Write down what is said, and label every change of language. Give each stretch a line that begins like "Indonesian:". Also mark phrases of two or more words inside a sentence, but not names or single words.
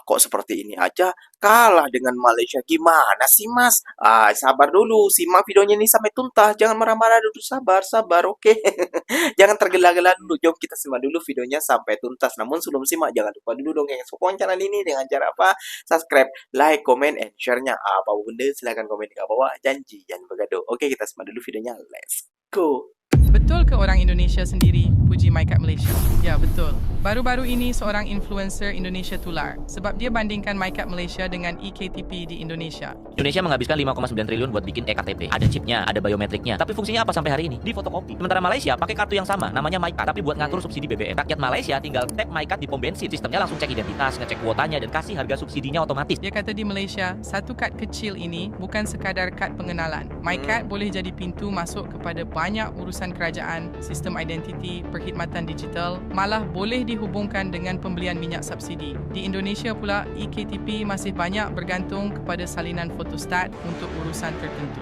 Indonesian: Kok seperti ini aja kalah dengan Malaysia? Gimana sih, Mas? Sabar dulu. Simak videonya ini sampai tuntas. Jangan marah-marah dulu. Sabar, oke? Jangan tergela-gela dulu. Jom kita simak dulu videonya sampai tuntas. Namun sebelum simak, jangan lupa dulu dong yang support channel ini dengan cara apa? Subscribe,
English: like, comment, and share-nya.
Malay: Apa benda, silahkan komen di bawah. Janji, jangan bergaduh.
Indonesian: Oke, kita simak dulu videonya.
English: Let's go.
Malay: Betul ke orang Indonesia sendiri puji MyCard Malaysia? Ya, betul. Baru-baru ini seorang influencer Indonesia tular sebab dia bandingkan MyCard Malaysia dengan eKTP di Indonesia.
Indonesian: Indonesia menghabiskan 5,9 triliun buat bikin EKTP. Ada chipnya, ada biometriknya. Tapi fungsinya apa sampai hari ini? Di fotokopi. Sementara Malaysia pakai kartu yang sama, namanya MyCard, tapi buat ngatur subsidi BBM. Rakyat Malaysia tinggal tap MyCard di pom bensin. Sistemnya langsung cek identitas, ngecek kuotanya, dan kasih harga subsidinya otomatis.
Malay: Dia kata di Malaysia, satu kad kecil ini bukan sekadar kad pengenalan. MyCard boleh jadi pintu masuk kepada banyak urusan kerajaan, sistem identiti, perkhidmatan digital, malah boleh dihubungkan dengan pembelian minyak subsidi. Di Indonesia pula, eKTP masih banyak bergantung kepada salinan fotostat untuk urusan tertentu.